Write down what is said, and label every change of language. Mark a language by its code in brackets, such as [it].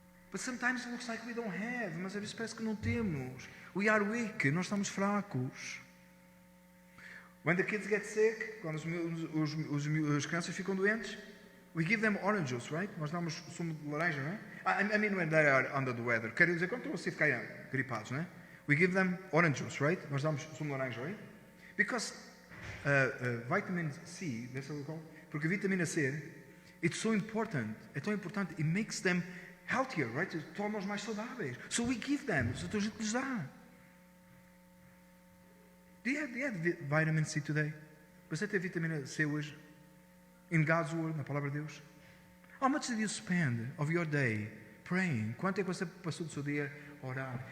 [en] But sometimes it looks like we don't have. [pt] Mas às vezes parece que não temos. [en] We are weak. [pt] Nós estamos fracos. [en] When the kids get sick, [pt] quando as crianças ficam doentes, [en] we give them orange juice, right? [pt] Nós damos sumo de laranja, não é? [en] I mean when they are under the weather. [pt] Quero dizer, quando estão assim a ficar gripados, não é? [en] We give them orange juice, right? [pt] Nós damos sumo de laranja, [en] right? Because vitamin C, that's what we call, [pt] porque a vitamina C, [en] it's so important. [pt] É tão importante. [en] It makes them healthier, right? [pt] Torna-os mais saudáveis. [en] So we give them. [pt] So a gente lhes dá. [en] Do you have vitamin C today? [pt] Você tem vitamina C hoje? [en] In God's Word, [pt] na Palavra de Deus? [en] How much did you spend of your day praying? [pt] Quanto é que você passou do seu dia a orar?